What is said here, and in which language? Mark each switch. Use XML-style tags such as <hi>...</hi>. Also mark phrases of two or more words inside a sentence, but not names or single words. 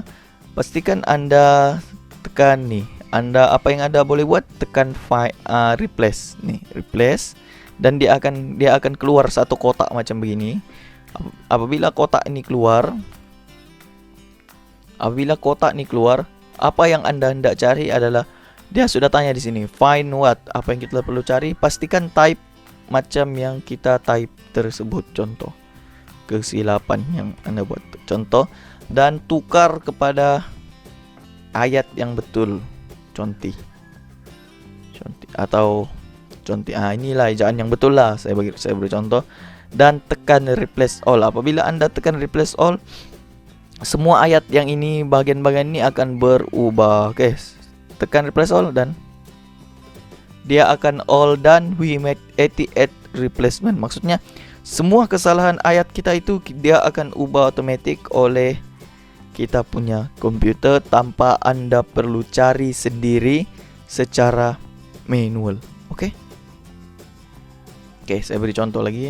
<ms>Pastikan Anda tekan nih. Apa yang Anda boleh buat, tekan replace nih, replace, dan dia akan keluar satu kotak macam begini. Apabila kotak ini keluar, apa yang Anda hendak cari adalah, dia sudah tanya di sini,</ms> <en>find what,</en> <ms>apa yang kita perlu cari. Pastikan type macam yang kita type tersebut. Contoh kesilapan yang Anda buat, contoh, dan tukar kepada ayat yang betul. Conti atau conti. Inilah ejaan yang betul lah. Saya beri contoh dan tekan</ms> <en>replace all.</en> <ms>Apabila Anda tekan</ms> <en>replace all,</en> <ms>semua ayat yang ini, bagian-bagian ini akan berubah. Oke, tekan</ms> <en>replace all</en> <ms>dan dia akan</ms> <en>all done. We make 88 replacement.</en> <ms>Maksudnya semua kesalahan ayat kita itu dia akan ubah otomatis oleh kita punya komputer tanpa Anda perlu cari sendiri secara manual. Oke, saya beri contoh lagi.</ms>